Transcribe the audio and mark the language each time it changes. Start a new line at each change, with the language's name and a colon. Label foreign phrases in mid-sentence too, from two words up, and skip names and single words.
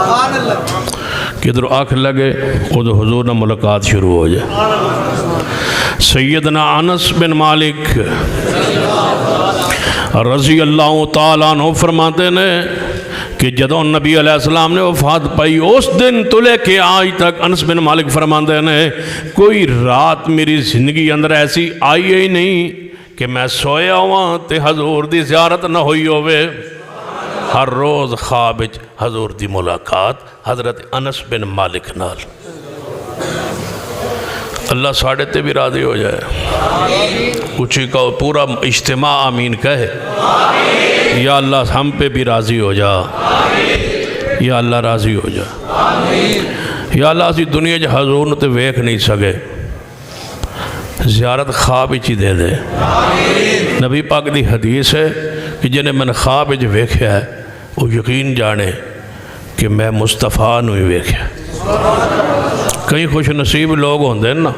Urdu: کدھر آنکھ لگے وہ تو حضور نہ ملاقات شروع ہو جائے سیدنا انس بن مالک رضی اللہ تعالیٰ عنہ فرماتے ہیں کہ جدوں نبی علیہ السلام نے وفات پائی اس دن تو لے کے آج تک انس بن مالک فرماتے ہیں کوئی رات میری زندگی اندر ایسی آئی ہی نہیں کہ میں سویا ہوا
Punjabi: تے حضور دی زیارت نہ ہوئی ہوئے. ہر روز خواب حضور دی ملاقات حضرت انس بن مالک نال. اللہ ساڑھے تے بھی راضی ہو جائے.
Urdu: اچھی کا پورا اجتماع آمین کہے. یا اللہ ہم پہ بھی راضی ہو جا. یا اللہ راضی ہو جا.
Punjabi: یا اللہ اسی دنیا جا حضور نے تے ویکھ نہیں سکے زیارت خواب ہی دے دے. نبی پاک دی حدیث ہے کہ جنہیں میں نے خواب ہی ویکھیا ہے وہ یقین جانے کہ میں مصطفیٰ نو ہی ویکھیا. کئی خوش نصیب لوگ ہوندے نا.